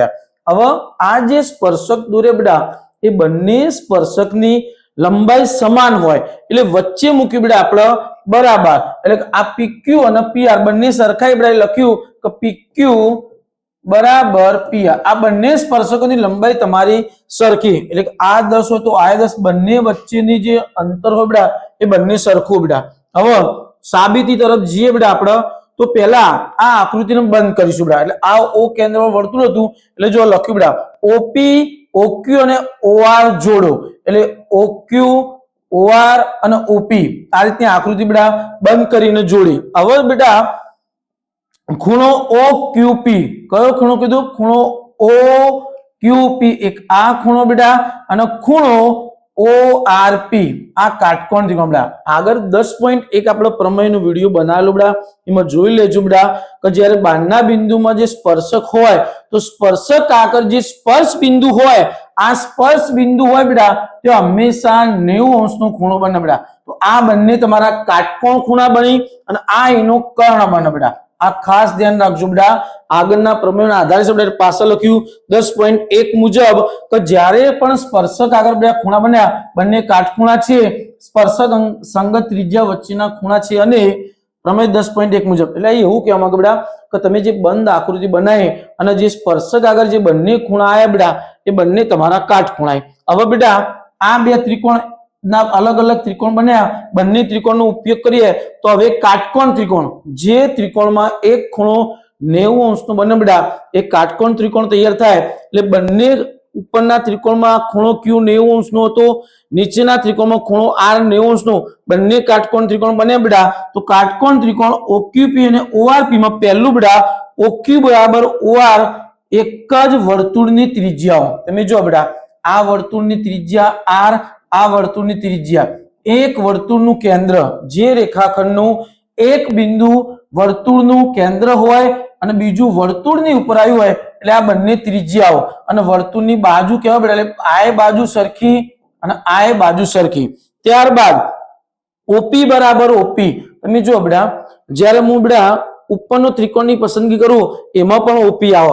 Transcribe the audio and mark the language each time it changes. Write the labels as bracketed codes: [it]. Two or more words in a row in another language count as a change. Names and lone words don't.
[gu] હવે આ જે સ્પર્શક દોરે બેટા એ બંને સ્પર્શકની લંબાઈ સમાન હોય એટલે વચ્ચે મૂકી બેટા આપણે બરાબર, એટલે આ PQ અને PR બંને સરખાઈ બેટા લખ્યું કે PQ બરાબર PR। આ બંને સ્પર્શકોની લંબાઈ તમારી સરખી, એટલે આ 10 હોય તો આ 10, બંને વચ્ચેની જે અંતર હોય બેટા એ બંને સરખું બેટા। હવે સાબિતી તરફ જઈએ બેટા આપણે તો પહેલા આ આકૃતિને બંધ કરીશું બેટા। એટલે આ O કેન્દ્રવાળું વર્તુળ હતું એટલે જો લખ્યું બેટા OP OQ અને OR જોડો, એટલે OQ OR અને OP આ રીતની આકૃતિ બેટા બંધ કરીને જોડી। હવે બેટા ખૂણો OQP, કયો ખૂણો કીધું? ખૂણો OQP, એક આ ખૂણો બેટા અને ખૂણો ORP આ કાટકોણ ત્રિકોણ બેટા। આગર 10.1 આપણો પ્રમેયનો વિડિયો બનાવેલો બેટા, એમાં જોઈ લેજો બેટા કે જ્યારે બહારના બિંદુમાં જે સ્પર્શક હોય તો સ્પર્શક આકર જે સ્પર્શ બિંદુ હોય આ સ્પર્શ બિંદુ હોય બેટા તો હંમેશા 90 અંશનો ખૂણો બને બેટા। તો આ બંને તમારા કાટકોણ ખૂણા બની અને આ એનો કર્ણ બને બેટા। આ ખાસ ધ્યાન રાખજો બેટા। આગળના પ્રમેયના આધારે આપણે પાછળ લખ્યું 10.1 મુજબ કે જ્યારે પણ સ્પર્શક આગળ બે ખૂણા બન્યા બંને કાટખૂણા છે, સ્પર્શક સંગત ત્રિજ્યા વચ્ચેના ખૂણા છે અને પ્રમેય 10.1 મુજબ એટલે એવું કહેવા માંગે બેટા કે તમે જે બંધ આકૃતિ બનાવી અને જે સ્પર્શક આગળ જે બંને ખૂણા આયા બેટા એ બંને તમારા કાટખૂણા। હવે બેટા આ બે ત્રિકોણ ના અલગ અલગ ત્રિકોણ બન્યા, બન્ને ત્રિકોણનો ઉપયોગ કરીએ તો હવે કાટકોણ ત્રિકોણ, જે ત્રિકોણમાં એક ખૂણો 90 અંશનો બને બેટા એક કાટકોણ ત્રિકોણ તૈયાર થાય। એટલે બંને ઉપરના ત્રિકોણમાં ખૂણો Q 90 અંશનો હતો, નીચેના ત્રિકોણમાં ખૂણો R 90 અંશનો, બંને કાટકોણ ત્રિકોણ બન્યા બેટા। તો કાટકોણ ત્રિકોણ OQP અને ORP માં પહેલું બેટા OQ બરાબર OR એક જ વર્તુળની ત્રિજ્યાઓ, તમે જો બેટા આ વર્તુળની ત્રિજ્યા R, આ વર્તુળની ત્રિજ્યા, એક વર્તુળનું કેન્દ્ર જે રેખાખંડનું એક બિંદુ વર્તુળનું કેન્દ્ર હોય અને બીજું વર્તુળની ઉપર આવ્યું હોય એટલે આ બંને ત્રિજ્યાઓ અને વર્તુળની બાજુ કેવા બેટા એટલે આ બાજુ સરખી અને આ બાજુ સરખી। ત્યારબાદ OP બરાબર OP, તમે જો બેટા જ્યારે હું બેટા ઉપરનો ત્રિકોણની પસંદગી કરું એમાં પણ OP આવે।